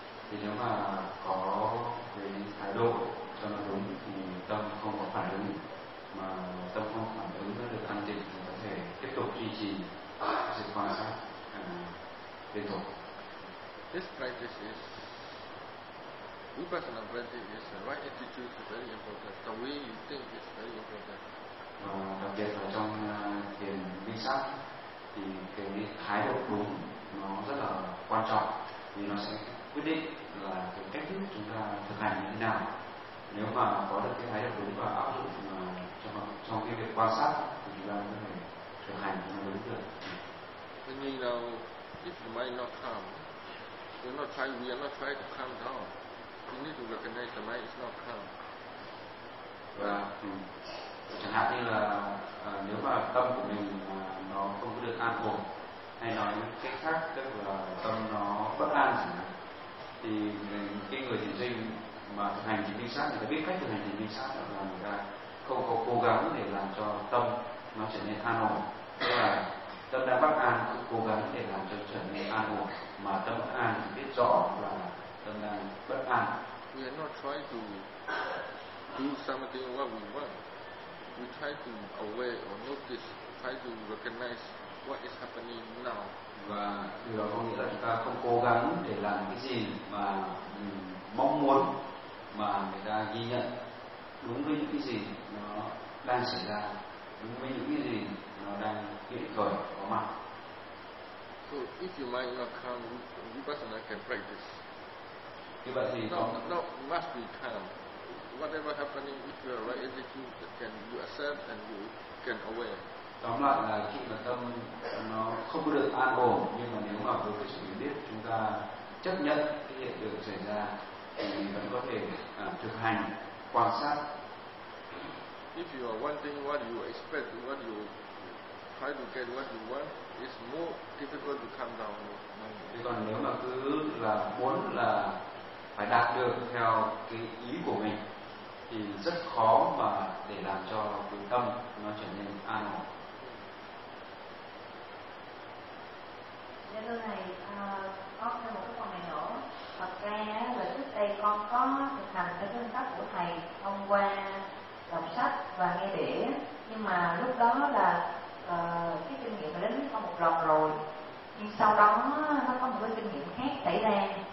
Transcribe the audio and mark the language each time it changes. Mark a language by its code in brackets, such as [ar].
[vi] Thì nếu mà có cái thái độ cho nó đúng thì tâm không có phản ứng, mà tâm không phản ứng nó được an định thì có thể tiếp tục duy trì sự quan sát liên tục. [en] This practice is vipassana practice is the right attitude is very important. The way you think is very important. [vi] Và đặc biệt là trong thiền minh sát thì cái thái độ đúng nó rất là quan trọng, vì nó sẽ quyết định là cái cách thức chúng ta thực hành như thế nào. Nếu mà có được cái thái độ đúng và áp dụng mà trong cái việc quan sát thì chúng ta có thể thực hành nó đúng được. Nhưng nào, [en] if the mind not calm, we're not trying, we are not trying to calm down. We need to recognize the mind is not calm. [vi] Và chẳng hạn như là nếu mà tâm của mình nó không có được an ổn, hay nói một cách khác tức là tâm nó bất an chẳng hạn, thì cái người thiền sinh mà thực hành thiền minh sát thì biết cách thực hành thiền minh sát là người ta không có cố gắng để làm cho tâm nó trở nên an ổn, tức là tâm đang bất an cũng cố gắng để làm cho trở nên an ổn, mà tâm bất an thì biết rõ là tâm đang bất an. [en] We are not trying to do something what we want. We try to aware or not try to recognize what is happening now. [vi] Và điều đó có nghĩa là chúng ta không cố gắng để làm cái gì mà mong muốn, mà người ta ghi nhận đúng với những cái gì nó đang xảy ra, đúng với những cái gì nó đang hiện thời có mặt. [en] So if your mind not calm, you person can practice. [vi] Thì vậy thì [en] not must be calm. Whatever happening, if you are right attitude, can you accept and you can aware. [vi] Tóm lại là khi mà tâm nó không được an ổn, nhưng mà nếu mà với cái sự hiểu biết chúng ta chấp nhận cái hiện tượng xảy ra thì vẫn có thể thực hành quan sát. [en] If you are wanting what you expect, what you try to get what you want, it's more difficult to calm down. [vi] Thế còn nếu mà cứ là muốn là phải đạt được theo cái ý của mình thì rất khó mà để làm cho cái tâm nó trở nên an ổn. Dạ thưa thầy, có thêm một cái câu này nữa. Thật ra là trước đây con có thực hành cái phương pháp của thầy thông qua đọc sách và nghe đĩa, nhưng mà lúc đó là cái kinh nghiệm đến có một lần rồi, nhưng sau đó nó có một cái kinh nghiệm khác xảy ra.